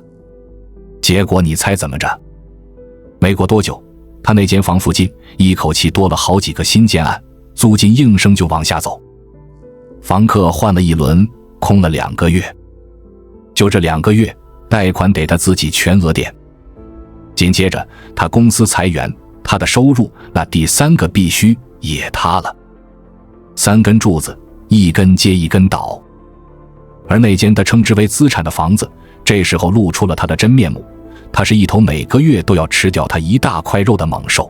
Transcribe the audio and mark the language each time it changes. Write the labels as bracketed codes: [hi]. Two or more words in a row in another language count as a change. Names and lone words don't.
[zh] 結果你猜怎麼着？沒過多久，他那間房附近一口氣多了好幾個新建案，租金应聲就往下走。房客換了一輪，空了2個月，就這2個月，貸款得他自己全額墊。緊接着他公司裁員，他的收入那第3個必須也塌了。3根柱子，一根接一根倒。而那間他稱之為資產的房子，這時候露出了他的真面目，他是一頭每個月都要吃掉他一大塊肉的猛獸。